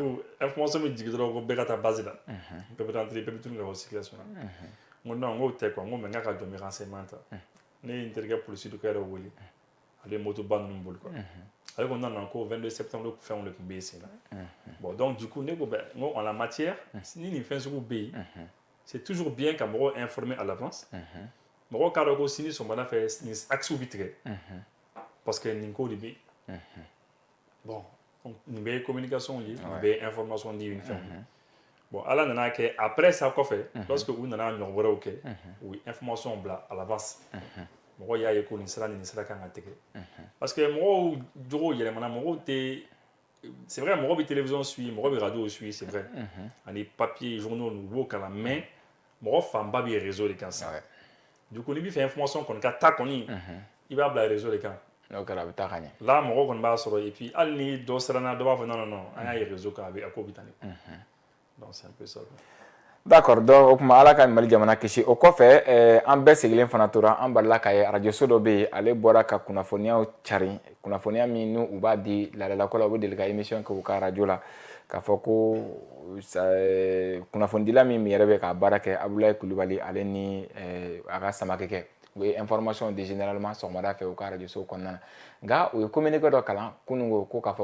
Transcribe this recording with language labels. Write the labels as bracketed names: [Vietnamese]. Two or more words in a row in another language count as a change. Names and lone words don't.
[Bambara] olu information bɛ jigin dɔrɔn ko bɛɛ ka taa base la bɛɛ bɛ rentrer bɛɛ bɛ tunu ka bɔ circulation na n ko non n k'o tɛ quoi n ko mais n k'a ka jɔ n bɛ renseignement ta ne ye n terikɛ polisi dɔ yɛrɛ wele ale ye moto ba ninnu boli quoi ale ko [French] non non [Bambara] ko 22 septembre fɛnw de tun bɛ yen sen na [French] bon donc du coup [Bambara] ne ko ben n ko [French] en la matière [Bambara] ni nin fɛn sugu bɛ yen [French] c'est toujours bien [Bambara] ka mɔgɔw [French] informer à l'avance [Bambara] mɔgɔw k'a dɔn ko sini sɔgɔmada fɛ nin axe bɛ tigɛ [French] parce que [Bambara] nin ko de bɛ yen bon nin bɛɛ ye communication ye nin bɛɛ ye information di nin fɛnw ye bon ala nana kɛ [French] après ça [Bambara] kɔfɛ lorsque u nana ɲɔgɔn wɛrɛw kɛ u ye information bila [French] à l'avance [Bambara] mɔgɔw y'a ye ko nin sira nin sira kan ka tigɛ [French] parce que [Bambara] mɔgɔw jogo yɛlɛmana mɔgɔw tɛ [French] c'est vrai [Bambara] mɔgɔ bɛ [French] télévision suit [Bambara] mɔgɔ bɛ [French] radio suit c'est vrai [Bambara] ani [French] papier journaux [Bambara] u b'o kalan mais mɔgɔ fanba bɛ réseau de kan sisan [French] du coup [Bambara] n'i bɛ fɛ information kɔni ka taa kɔni i b'a bila réseau de kan n'o kɛra a bɛ taa ka ɲɛ là mɔgɔ kɔni b'a sɔrɔ [French] et puis [Bambara] hali ni dɔ siranna dɔ b'a fɔ [French] non non non [Bambara] an y'a ye réseau kan a ko bɛ tan de [French] donc c'est un peu ça d'accord donc [Bambara] o kuma ala ka Mali jamana kisi o kɔfɛ an bɛɛ sigilen fana tora an balila ka ye radio so dɔ bɛ yen ale bɔra ka kunnafoniyaw cari kunnafoniya min n'u b'a di ladalako la u bɛ deli ka émission kɛ u ka radio la k'a fɔ ko kunnafonidila min yɛrɛ bɛ ka baara kɛ Abulayi Kulubali ale ni a ka samakɛ u ye information di généralement sɔgɔmada fɛ u ka radio so kɔnɔna na nka u ye communiqué dɔ kalan kunungo ko k'a